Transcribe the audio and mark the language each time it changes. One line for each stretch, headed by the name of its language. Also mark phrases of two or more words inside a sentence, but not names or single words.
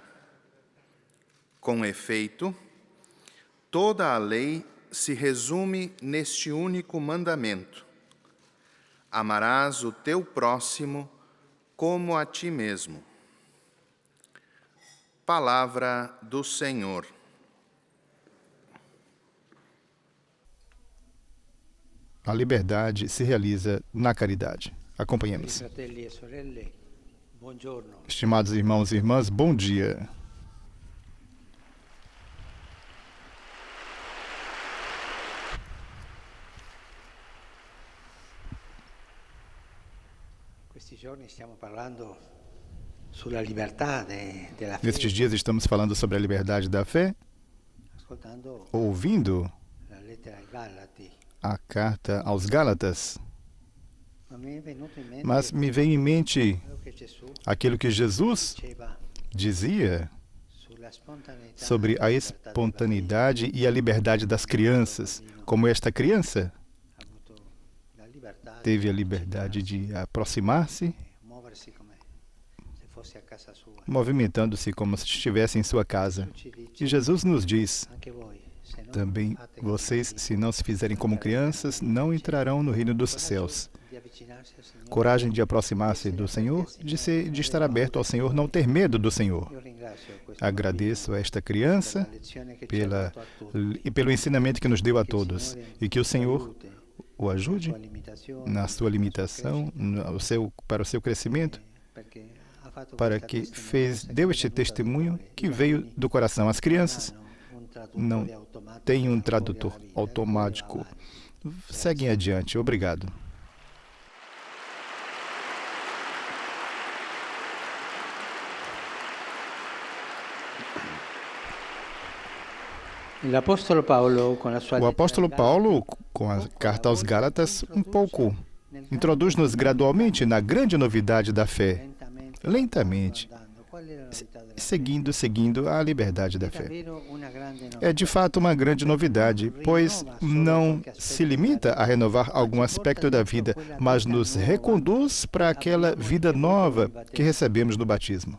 Portuguese: Com efeito, toda a lei se resume neste único mandamento: amarás o teu próximo como a ti mesmo. Palavra do Senhor. A liberdade se realiza na caridade. Acompanhemos.
Italian: Fratelli e sorelle, buongiorno.
Portuguese: Estimados irmãos e irmãs, bom dia.
Italian: Questi giorni stiamo parlando sulla libertà della fede,
Portuguese: Nestes dias estamos falando sobre a liberdade da fé,
Italian: ascoltando
Portuguese: ouvindo
Italian: la lettera ai Galati.
Portuguese: a carta aos Gálatas,
Italian: Ma mi è venuto in mente
Portuguese: mas me vem em mente
Italian: quello che Gesù
Portuguese: aquilo que Jesus
Italian: diceva
Portuguese: dizia
Italian: sulla spontaneità
Portuguese: sobre a
Italian: e la libertà del
Portuguese: espontaneidade e a liberdade das crianças, como esta criança
Italian: bambino. Ha avuto la libertà
Portuguese: teve a
Italian: di
Portuguese: liberdade de aproximar-se,
Italian: muoversi come se fosse a casa sua.
Portuguese: movimentando-se como se estivesse em sua casa.
Italian: Ci
Portuguese: E
Italian: dice,
Portuguese: Jesus nos diz:
Italian: anche voi, se non
Portuguese: também
Italian: fate come
Portuguese: vocês,
Italian: bambini,
Portuguese: se não se fizerem como crianças, não entrarão no reino dos céus.
Italian: di avvicinarsi al Signore.
Portuguese: Coragem de aproximar-se do Senhor, de estar aberto ao Senhor, não ter medo do Senhor.
Italian: Io ringrazio questo
Portuguese: Agradeço a esta
Italian: bambino per
Portuguese: criança
Italian: la lezione che ci ha dato a tutti.
Portuguese: e pelo ensinamento que nos deu a todos. E que o Senhor
Italian: Aiuti
Portuguese: o ajude
Italian: sua limitazione,
Portuguese: na sua limitação, para o seu crescimento,
Italian: perché ha fatto
Portuguese: para
Italian: questa
Portuguese: que
Italian: testimonianza
Portuguese: deu
Italian: che
Portuguese: este
Italian: è venuta
Portuguese: testemunho
Italian: da cuore.
Portuguese: que
Italian: I
Portuguese: veio
Italian: bambini
Portuguese: do coração. As crianças
Italian: hanno un traduttore
Portuguese: não
Italian: automatico
Portuguese: têm um
Italian: che
Portuguese: tradutor
Italian: cambia la vita,
Portuguese: automático.
Italian: va avanti.
Portuguese: Seguem adiante. Obrigado.
Italian: L'Apostolo Paolo, con la sua
Portuguese: O apóstolo Paulo, com a carta aos Gálatas, um pouco introduz-nos gradualmente na grande novidade da fé, lentamente, seguindo a liberdade da fé. É de fato uma grande novidade, pois não se limita a renovar algum aspecto da vida, mas nos reconduz para aquela vida nova que recebemos no batismo.